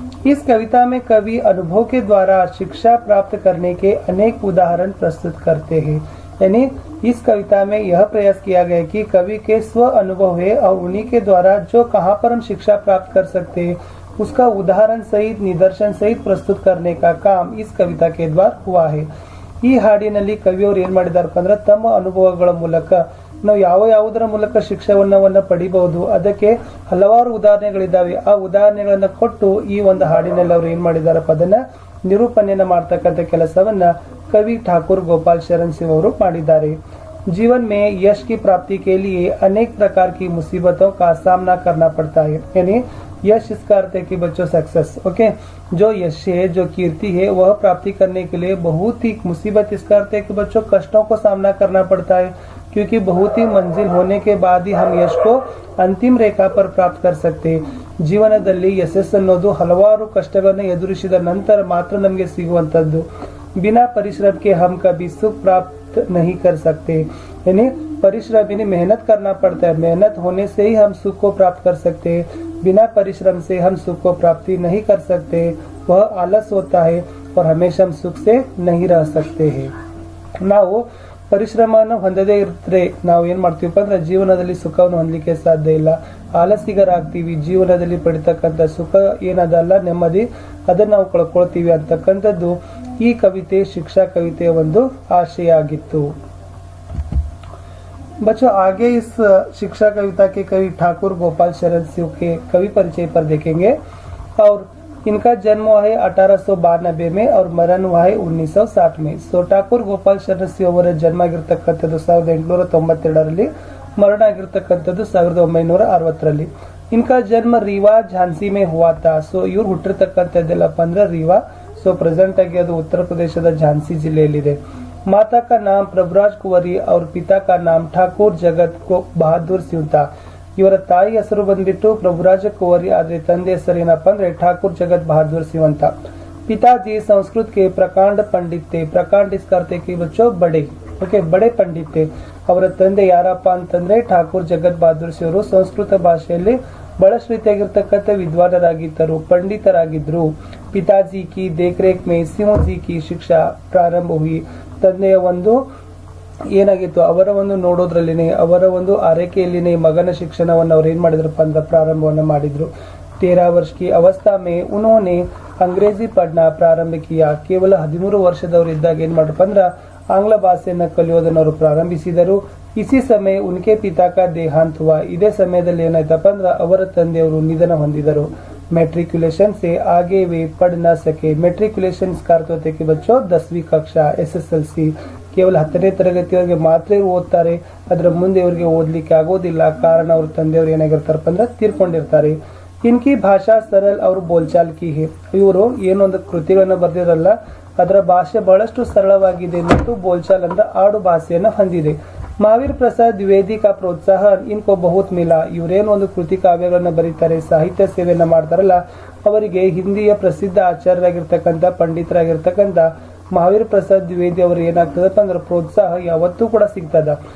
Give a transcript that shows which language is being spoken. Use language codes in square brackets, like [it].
[hi] इस कविता में कवि अनुभव के द्वारा शिक्षा प्राप्त करने के अनेक उदाहरण प्रस्तुत करते हैं, यानी इस कविता में यह प्रयास किया गया कि कवि के स्व अनुभव है और उन्हीं के द्वारा जो कहाँ पर हम शिक्षा प्राप्त कर सकते हैं उसका उदाहरण सहित निदर्शन सहित प्रस्तुत करने का काम इस कविता के द्वारा हुआ है। [kn] ಈ ಹಾಡಿನಲ್ಲಿ ಕವಿಯವರು ಏನ್ ಮಾಡಿದ್ದಾರೆ ಅಂದ್ರೆ ತಮ್ಮ ಅನುಭವಗಳ ಮೂಲಕ ನಾವು ಯಾವುದರ ಮೂಲಕ ಶಿಕ್ಷಣವನ್ನ ಪಡಿಬಹುದು, ಅದಕ್ಕೆ ಹಲವಾರು ಉದಾಹರಣೆಗಳಿದ್ದಾವೆ। ಆ ಉದಾಹರಣೆಗಳನ್ನ ಕೊಟ್ಟು ಈ ಒಂದು ಹಾಡಿನಲ್ಲಿ ಅವರು ಏನ್ ಮಾಡಿದಾರಪ್ಪ ಅದನ್ನ ನಿರೂಪಣೆಯನ್ನ ಮಾಡ್ತಕ್ಕಂಥ ಕೆಲಸವನ್ನ कवि ठाकुर गोपाल शरण सिंह ಅವರು ಮಾಡಿದ್ದಾರೆ। [hi] जीवन में यश की प्राप्ति के लिए अनेक प्रकार की मुसीबतों का सामना करना पड़ता है, यानी यश इसका अर्थ है कि बच्चों सक्सेस, ओके, जो यश है जो कीर्ति है वह प्राप्ति करने के लिए बहुत ही मुसीबत, इसका अर्थ है कि बच्चों कष्टों को सामना करना पड़ता है, क्योंकि बहुत ही मंजिल होने के बाद ही हम यश को अंतिम रेखा पर प्राप्त कर सकते हैं। [kn] ಜೀವನದಲ್ಲಿ ಯಶಸ್ಸು ಅನ್ನೋದು ಹಲವಾರು ಕಷ್ಟಗಳನ್ನು ಎದುರಿಸಿದ ನಂತರ ಮಾತ್ರ ನಮಗೆ ಸಿಗುವಂತದ್ದು। [hi] बिना परिश्रम के हम कभी सुख प्राप्त नहीं कर सकते, यानी परिश्रम यानी मेहनत करना पड़ता है, मेहनत होने से ही हम सुख को प्राप्त कर सकते हैं। बिना परिश्रम से हम सुख को प्राप्ति नहीं कर सकते, वह आलस होता है और हमेशा हम सुख से नहीं रह सकते हैं। [kn] ನಾವು ಪರಿಶ್ರಮವನ್ನು ಹೊಂದದೇ ಇದ್ರೆ ನಾವು ಏನ್ ಮಾಡ್ತೀವಪ್ಪ ಅಂದ್ರೆ ಜೀವನದಲ್ಲಿ ಸುಖವನ್ನು ಹೊಂದಲಿಕ್ಕೆ ಸಾಧ್ಯ ಇಲ್ಲ, ಆಲಸಿಗರಾಗ್ತೀವಿ, ಜೀವನದಲ್ಲಿ ಪಡಿತಕ್ಕಂಥ ಸುಖ ಏನದಲ್ಲ ನೆಮ್ಮದಿ ಅದನ್ನ ನಾವು ಕಳ್ಕೊಳ್ತೀವಿ ಅಂತಕ್ಕಂಥದ್ದು ಈ ಕವಿತೆ शिक्षा कविತೆಯ ಒಂದು आशय ಆಗಿತ್ತು। [hi] बच्चों आगे इस शिक्षा कविता के कवि ठाकुर गोपाल शरण सिंह के कवि परिचय पर देखेंगे, और इनका जन्म हुआ है 1892 में और मरण हुआ है 1960 में। [kn] सो ठाकुर गोपाल शरण सिंह ಅವರ ಜನ್ಮ ಆಗಿರತಕ್ಕಂಥದ್ದು 1892ರಲ್ಲಿ, मरण ಆಗಿರತಕ್ಕಂಥದ್ದು 1960ರಲ್ಲಿ। [hi] इनका जन्म रीवा झांसी में हुआ था। सो [kn] ಇವರು ಹುಟ್ಟಿರತಕ್ಕಂಥದ್ದೆಲ್ಲಪ್ಪ ಅಂದ್ರೆ [hi] रीवा, सो प्रेजेंट आगे ಅದು उत्तर प्रदेशದ झांसी ಜಿಲ್ಲೆಯಲ್ಲಿದೆ। माता का नाम प्रभुराज कुंवरी और पिता का नाम ठाकुर जगत को बहादुर सिंह था। [kn] ಇವರ ತಾಯಿ ಹೆಸರು ಬಂದ್ಬಿಟ್ಟು ಪ್ರಭುರಾಜ ಕುಂವರಿ, ಆದ್ರೆ ತಂದೆ ಹೆಸರು ಏನಪ್ಪಾ ಅಂದ್ರೆ ठाकुर जगत बहादुर सिंह ಅಂತ। [hi] पिताजी संस्कृत के प्रकांड पंडित थे। प्रकांड इसका अर्थ है कि बच्चों बड़े, ओके, बड़े पंडित थे। [kn] ಅವರ ತಂದೆ ಯಾರಪ್ಪ ಅಂತಂದ್ರೆ ठाकुर जगत बहादुर सिंह ಅವರು ಸಂಸ್ಕೃತ ಭಾಷೆಯಲ್ಲಿ ಬಹಳ ಶ್ರೀತಿಯಾಗಿರ್ತಕ್ಕಂಥ ವಿದ್ವಾನರಾಗಿದ್ದರು, ಪಂಡಿತರಾಗಿದ್ರು। [hi] पिताजी की देखरेख में सिंह जी की शिक्षा प्रारंभ हुई। [kn] ತಂದೆಯ ಒಂದು ಏನಾಗಿತ್ತು ಅವರ ಒಂದು ನೋಡೋದ್ರಲ್ಲಿನೇ ಅವರ ಒಂದು ಆರೈಕೆಯಲ್ಲಿನೇ ಮಗನ ಶಿಕ್ಷಣವನ್ನು ಅವರು ಏನ್ ಮಾಡಿದ್ರಪ್ಪ ಅಂದ್ರೆ ಪ್ರಾರಂಭವನ್ನ ಮಾಡಿದ್ರು। [hi] 13 वर्ष की अवस्था में उन्होंने अंग्रेजी पढ़ना प्रारंभ किया। [kn] ಕೇವಲ 13 ವರ್ಷದವರು ಇದ್ದಾಗ ಏನ್ ಮಾಡ್ರಪ್ಪ ಅಂದ್ರೆ ಆಂಗ್ಲ ಭಾಷೆಯನ್ನು ಕಲಿಯೋದನ್ನು ಅವರು ಪ್ರಾರಂಭಿಸಿದರು। [hi] इसी समय उनके पिता का देहांत हुआ। [kn] ಇದೇ ಸಮಯದಲ್ಲಿ ಏನಾಯ್ತಪ್ಪ ಅಂದ್ರೆ ಅವರ ತಂದೆಯವರು ನಿಧನ ಹೊಂದಿದರು। [hi] मैट्रिकुलेशन से आगे वे पढ़ न सके। मैट्रिकुलेशन इसका अर्थ होता है कि बच्चों 10वीं कक्षा [kn] SSLC ಕೇವಲ 10ನೇ ತರಗತಿಯವರೆಗೆ ಮಾತ್ರ ಇವರು ಓದ್ತಾರೆ, ಅದರ ಮುಂದೆ ಇವರಿಗೆ ಓದಲಿಕ್ಕೆ ಆಗೋದಿಲ್ಲ, ಕಾರಣ ಅವ್ರ ತಂದೆಯವರು ಏನಾಗಿರ್ತಾರಪ್ಪ ಅಂದ್ರೆ ತೀರ್ಕೊಂಡಿರ್ತಾರೆ। [hi] इनकी भाषा सरल और बोलचाल की है। [kn] ಇವರು ಏನೊಂದು ಕೃತಿಗಳನ್ನ ಬರೆದಿರಲ್ಲ ಅದರ ಭಾಷೆ ಬಹಳಷ್ಟು ಸರಳವಾಗಿದೆ ಮತ್ತು बोलचाल ಅಂದ್ರೆ ಆಡು ಭಾಷೆಯನ್ನು ಹೊಂದಿದೆ। [hi] महावीर प्रसाद द्विवेदी का प्रोत्साह इनको बहुत मिला। [kn] ಇವರೇನು ಒಂದು ಕೃತಿ ಕಾವ್ಯಗಳನ್ನು ಬರೀತಾರೆ, ಸಾಹಿತ್ಯ ಸೇವೆಯನ್ನ ಮಾಡ್ತಾರಲ್ಲ, ಅವರಿಗೆ ಹಿಂದಿಯ ಪ್ರಸಿದ್ಧ ಆಚಾರ್ಯರಾಗಿರ್ತಕ್ಕಂಥ ಪಂಡಿತರಾಗಿರ್ತಕ್ಕಂಥ महावीर प्रसाद द्विवेदी ಅವರು ಏನಾಗ್ತದಪ್ಪ ಅಂದ್ರೆ ಪ್ರೋತ್ಸಾಹ ಯಾವತ್ತೂ ಕೂಡ ಸಿಗ್ತದ।